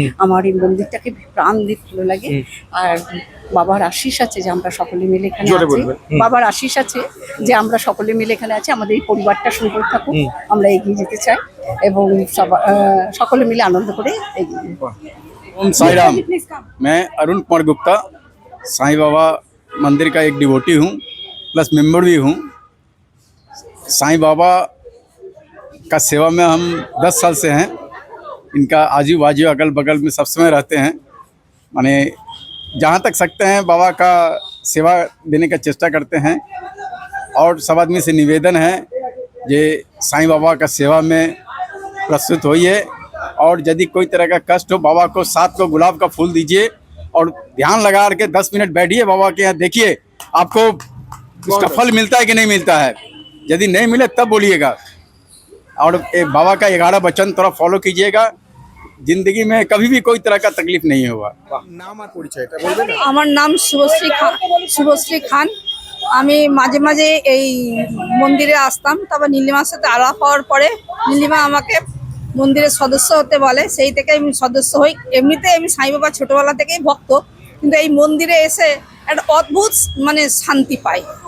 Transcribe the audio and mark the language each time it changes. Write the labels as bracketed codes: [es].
[bn] আমার এই মন্দিরটাকে প্রাণ দিয়ে ভালো লাগে, আর বাবার আশীষ আছে যে আমরা সকলে মিলে এখানে আছি। বাবার আশীষ আছে যে আমরা সকলে মিলে এখানে আছি। আমাদের এই পরিবারটা সুন্দর থাকুক, আমরা এগিয়ে যেতে চাই এবং সকলে মিলে আনন্দ করে এগিয়ে যাই। [hi] ओम साई राम। मैं अरुण कुमार गुप्ता साईं बाबा मंदिर का एक डिवोटी हूँ, प्लस मेंबर भी हूँ। साईं बाबा का सेवा में हम 10 साल से हैं। इनका आजू बाजू अगल बगल में सब समय रहते हैं, माने जहाँ तक सकते हैं बाबा का सेवा देने का चेष्टा करते हैं। और सब आदमी से निवेदन है जे साईं बाबा का सेवा में प्रस्तुत होइए, और यदि कोई तरह का कष्ट हो बाबा को 7 को गुलाब का फूल दीजिए और ध्यान लगा के 10 मिनट बैठिए बाबा के यहाँ, देखिए आपको उसका फल मिलता है कि नहीं मिलता है। यदि नहीं मिले तब बोलिएगा, और बाबा का 11 वचन थोड़ा फॉलो कीजिएगा, जिंदगी में कभी भी कोई तरह का तकलीफ नहीं होगा। [bn] নাম আর পরিচয়টা বলবেন। আমার নাম শুভশ্রী খান। আমি মাঝে মাঝে এই মন্দিরে আসতাম, তারপর নীলিমার সাথে আলাপ হওয়ার পরে নীলিমা আমাকে মন্দিরের সদস্য হতে বলে, সেই থেকে আমি সদস্য হই। এমনিতে আমি সাই বাবা ছোটবেলা থেকেই ভক্ত, কিন্তু এই মন্দিরে এসে একটা অদ্ভুত মানে শান্তি পাই।